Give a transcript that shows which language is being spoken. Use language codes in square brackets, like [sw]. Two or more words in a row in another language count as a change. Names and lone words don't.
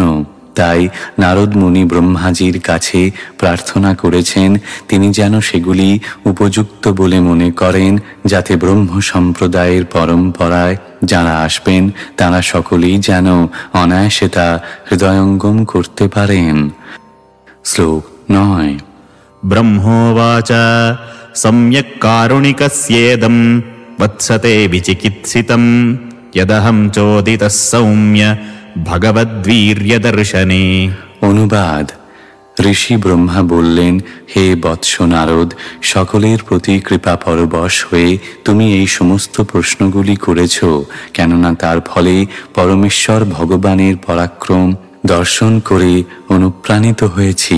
[bn] তাই নারদ মুনি ব্রহ্মাজির কাছে প্রার্থনা করেছেন তিনি যেন সেগুলি উপযুক্ত বলে মনে করেন, যাতে ব্রহ্ম সম্প্রদায়ের পরম্পরায় যারা আসবেন তারা সকলেই যেন অনায়াসে তা হৃদয়ঙ্গম করতে পারেন। শ্লোক ৯। [sa] ब्रह्मोवाच सम्यक् कारुणिकस्येदं वत्सते विचिकित्सितं यदहं चोदितः सौम्य भगवद्वीर्यदर्शने। [bn] অনুবাদ: ঋষি ব্রহ্মা বললেন, হে বৎস নারদ, সকলের প্রতি কৃপা পরবশ হয়ে তুমি এই সমস্ত প্রশ্নগুলি করেছ, কেননা তার ফলে পরমেশ্বর ভগবানের পরাক্রম দর্শন করে অনুপ্রাণিত হয়েছি।